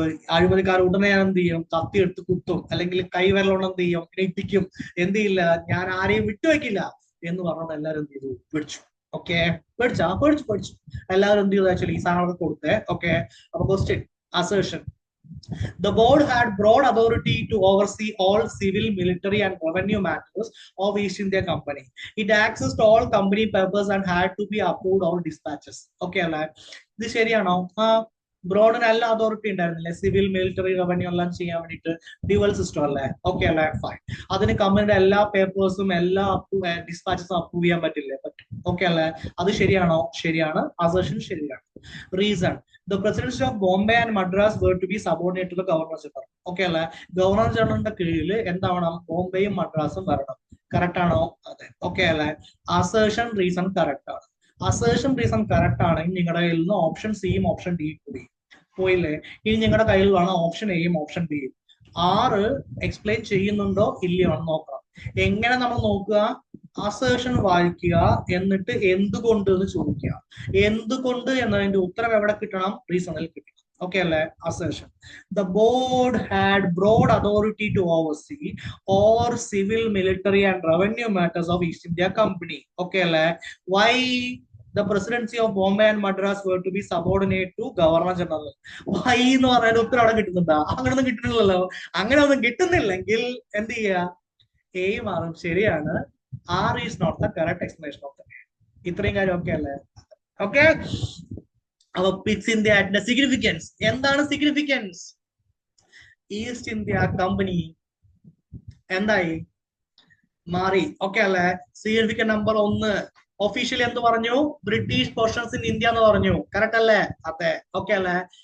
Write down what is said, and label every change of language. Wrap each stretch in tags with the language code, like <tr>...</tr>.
<ml>അഴിമതിക്കാർ ഉടനെ ഞാൻ എന്ത് ചെയ്യും? കത്തി എടുത്ത് കുത്തും, അല്ലെങ്കിൽ കൈവിരലോണ്ട് എന്ത് ചെയ്യും? ഇടിപ്പിക്കും. എന്ത് ചെയ്യില്ല, ഞാൻ ആരെയും വിട്ടുവെക്കില്ല എന്ന് പറഞ്ഞുകൊണ്ട് എല്ലാവരും എന്ത് ചെയ്തു? പിടിച്ചു. ഓക്കെ. പേടിച്ചു. എല്ലാവരും എന്ത് ചെയ്തു? ആക്ച്വലി ഈ സാധനങ്ങളൊക്കെ കൊടുത്തേ. ഓക്കെ. അപ്പൊ question assertion.</ml> <en>The board had broad authority to oversee all civil, military, and revenue matters of East India Company. It accessed all company papers and had to be approved all dispatches.</en> <ml>Okay, അല്ലേ? ഇത് ശരിയാണോ? ബ്രോഡിന് എല്ലാ authority ഉണ്ടായിരുന്നില്ലേ? Civil, military, revenue എല്ലാം ചെയ്യാൻ വേണ്ടിയിട്ട് dual system അല്ലേ? Okay അല്ലേ? ഫൈൻ. അതിന് കമ്പനിയുടെ എല്ലാ പേപ്പേഴ്സും എല്ലാ ഡിസ്പാച്ചസും അപ്രൂവ് ചെയ്യാൻ പറ്റില്ലേ? പറ്റും. ഓക്കെ അല്ലേ? അത് ശരിയാണോ? ശരിയാണ്. അസർഷൻ ശരിയാണ്.</ml> <en>Reason: the presidency of Bombay and Madras were to be subordinate to the Governor General.</en> <ml>Okay അല്ലേ? ഗവർണർ ജനറലിന്റെ കീഴിൽ എന്താവണം? ബോംബെയും മദ്രാസും വരണം. കറക്റ്റ് ആണോ? അതെ. ഓക്കെ അല്ലേ? അസേർഷൻ റീസൺ കറക്റ്റ് ആണ്. അസേർഷൻ റീസൺ കറക്റ്റ് ആണെങ്കിൽ നിങ്ങളുടെ കയ്യിൽ നിന്ന് ഓപ്ഷൻ സിയും ഓപ്ഷൻ ഡിയും കൂടി പോയില്ലേ? ഇനി നിങ്ങളുടെ കയ്യിൽ വേണം ഓപ്ഷൻ എയും ഓപ്ഷൻ ബിയും. 6 എക്സ്പ്ലെയിൻ ചെയ്യുന്നുണ്ടോ ഇല്ലയോ എന്ന് നോക്കണം. എങ്ങനെ നമ്മൾ നോക്കുക? അസേർഷൻ വായിക്കുക, എന്നിട്ട് എന്തുകൊണ്ട് എന്ന് ചോദിക്കുക. എന്തുകൊണ്ട് എന്നതിന്റെ ഉത്തരം എവിടെ കിട്ടണം? റീസണിൽ കിട്ടണം. ഓക്കെ അല്ലേ?</ml> <en>Assertion: the board had broad authority to oversee all civil, military, and revenue matters of East India Company. Okay</en> <ml>അല്ലേ?</ml> <en>Why the presidency of Bombay and Madras were to be subordinate to Governor General?</en> <ml>Why എന്ന് പറയുന്ന ഉത്തരം അവിടെ കിട്ടുന്നുണ്ടാ? അങ്ങനെയൊന്നും കിട്ടുന്നില്ലല്ലോ. അങ്ങനെ ഒന്നും കിട്ടുന്നില്ലെങ്കിൽ എന്ത് ചെയ്യുക? എ മാറും. ശരിയാണ്.</ml> <en>R is not the correct explanation of the name.</en> <ml>ഇത്രയും കാര്യം ഓക്കെ അല്ലേ? ഓക്കെ. അപ്പൊ പിറ്റ്സ് ഇന്ത്യ ആക്ടിന്റെ സിഗ്നിഫിക്കൻസ് എന്താണ്? സിഗ്നിഫിക്കൻസ്: ഈസ്റ്റ് ഇന്ത്യ കമ്പനി എന്തായി? മാറി. ഓക്കെ അല്ലേ? സിഗ്നിഫിക്കൻറ്റ് നമ്പർ 1 ഒഫീഷ്യലി എന്ത് പറഞ്ഞു? ബ്രിട്ടീഷ് പോർഷൻസ് ഇൻ ഇന്ത്യ എന്ന് പറഞ്ഞു. കറക്റ്റ് അല്ലേ? അതെ. ഓക്കെ അല്ലേ?</ml>